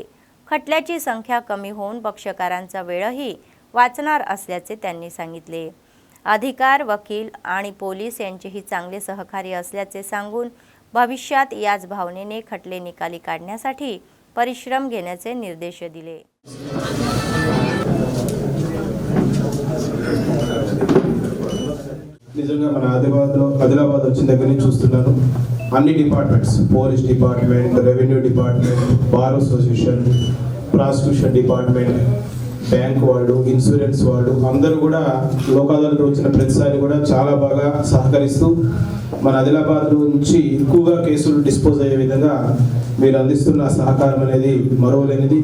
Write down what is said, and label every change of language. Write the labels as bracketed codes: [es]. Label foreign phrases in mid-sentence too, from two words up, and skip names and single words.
[mr] खटल्याची संख्या कमी होऊन पक्षकारांचा वेळही वाचणार असल्याचे त्यांनी सांगितले. अधिकार, वकील आणि पोलीस यांचेही चांगले सहकार्य असल्याचे सांगून भविष्यात याच भावनेने खटले निकाली काढण्यासाठी परिश्रम घेण्याचे निर्देश दिले. [te] నిజంగా మన ఆదిలాబాద్ వచ్చిన దగ్గర నుంచి చూస్తున్నాను అన్ని [en] departments, police department, revenue department, bar association, prosecution department, [te] బ్యాంక్ వాళ్ళు, ఇన్సూరెన్స్ వాళ్ళు అందరూ కూడా లోక్ అదాలత్ వచ్చిన ప్రతిసారి కూడా చాలా బాగా సహకరిస్తూ మన ఆదిలాబాద్ నుంచి ఎక్కువగా కేసులు డిస్పోజ్ అయ్యే విధంగా మీరు అందిస్తున్న సహకారం అనేది మరువలేనిది.